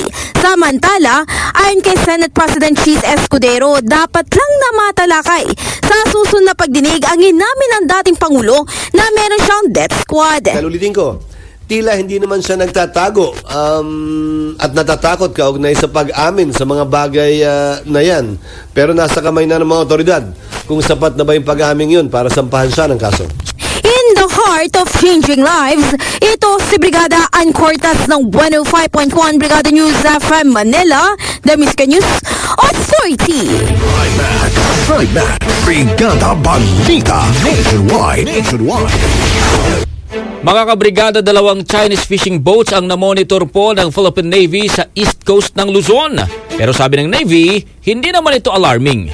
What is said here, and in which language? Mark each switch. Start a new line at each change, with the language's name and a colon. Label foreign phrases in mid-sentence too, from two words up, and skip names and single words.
Filipino: Samantala, ayon kay Senate President Cheese Escudero, dapat lang na matalakay sa susunod na pagdinig ang inamin ng dating Pangulo na meron siyang
English: death squad.
Filipino: Kalulitin ko, tila hindi naman siya nagtatago at natatakot kaugnay sa pag-amin sa mga bagay na yan. Pero nasa kamay na ng mga otoridad kung sapat na ba yung pag-amin yun para sampahan siya ng kaso.
English: In the heart of changing lives,
Filipino: ito si Brigada Ann Cortas ng 105.1 Brigada News FM Manila,
English: The Miska News Authority. Right back.
Filipino: Brigada Balita Nationwide. Mga kabrigada, dalawang
English: Chinese fishing boats
Filipino: ang namonitor po ng Philippine Navy sa
English: east coast
Filipino: ng Luzon. Pero sabi ng Navy, hindi naman ito alarming.